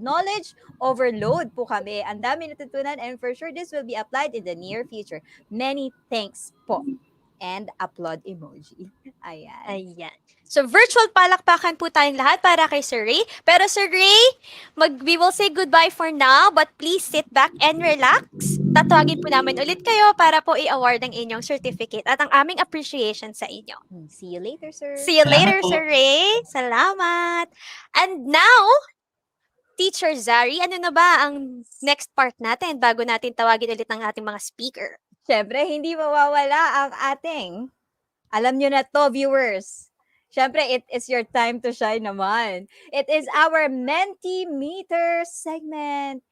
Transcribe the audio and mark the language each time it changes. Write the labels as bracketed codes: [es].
[en] Knowledge overload po kami. [tl] Ang dami natutunan [en] and for sure this will be applied in the near future. Many thanks po. And applaud emoji. Ayan. [tl] Ayan. So, virtual palakpakan po tayong lahat para kay Sir Ray. [en] Pero Sir Ray, we will say goodbye for now, but please sit back and relax. [tl] Tatawagin po namin ulit kayo para po i-award ang inyong certificate at ang aming appreciation sa inyo. [en] See you later, sir. See you [tl] Salamat [en] later, [tl] po. Sir Ray. Salamat. And now, Teacher Zari, ano na ba ang next part natin bago natin tawagin ulit ang ating mga speaker? Siyempre, hindi mawawala ang ating, alam nyo na to, viewers. [en] Siyempre, it is your time to shine [tl] naman. [en] It is our Mentimeter segment.